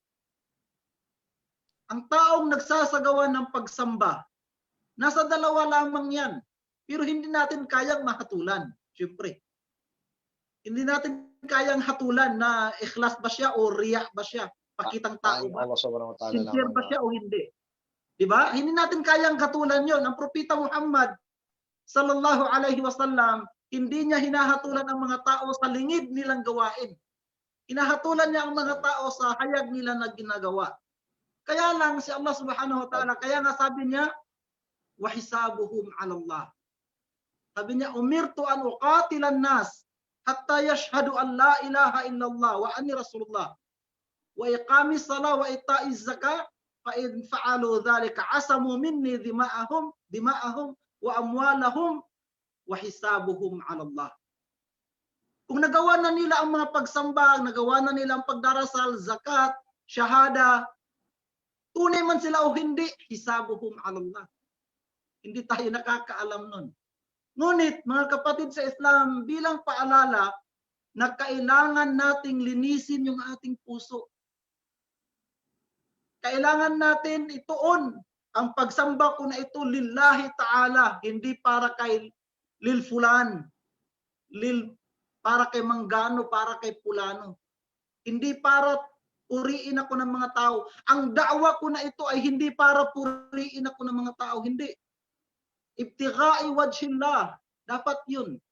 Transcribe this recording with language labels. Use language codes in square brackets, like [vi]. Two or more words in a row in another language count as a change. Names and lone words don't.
[tl] Ang taong nagsasagawa ng pagsamba, nasa dalawa lamang yan. Pero hindi natin kayang mahatulan. Siyempre. Hindi natin kayang hatulan na ikhlas ba siya o riya ba siya. Pakitang tao ba? Sincere ba siya o hindi? Diba? Hindi natin kayang hatulan yon. Ang Propeta Muhammad [ar] صلى الله عليه وسلم, [tl] hindi niya hinahatulan ang mga tao sa lingid nilang gawain. Hinahatulan niya ang mga tao sa hayag nila na ginagawa. Kaya lang si Allah [ar] سبحانه وتعالى, [tl] kaya nga sabi niya, [ar] وحسابهم على الله. [tl] Sabi niya, [ar] أمرت أن أقاتل الناس حتى يشهدوا أن لا إله إلا الله وأني رسول الله وإقام الصلاة وإيتاء الزكاة فإن فعلوا ذلك عصموا مني دماءهم وأموالهم وحسابهم على الله. [tl] Kung nagawa na nila ang mga pagsamba, nagawa na nila ang pagdarasal, zakat, shahada, tunay man sila o hindi, [ar] حسابهم على الله. [tl] Hindi tayo nakakaalam nun. Ngunit mga kapatid sa Islam, bilang paalala na kailangan nating linisin yung ating puso. Kailangan natin ituon ang pagsamba ko na ito [ar] لله تعالى, [tl] hindi para kay [ar] لفلان, [tl] para kay manggano, para kay pulano. Hindi para puriin ako ng mga tao. Ang da'wa ko na ito ay hindi para puriin ako ng mga tao, hindi. [ar] ابتغاء وجه الله, [tl] dapat yun.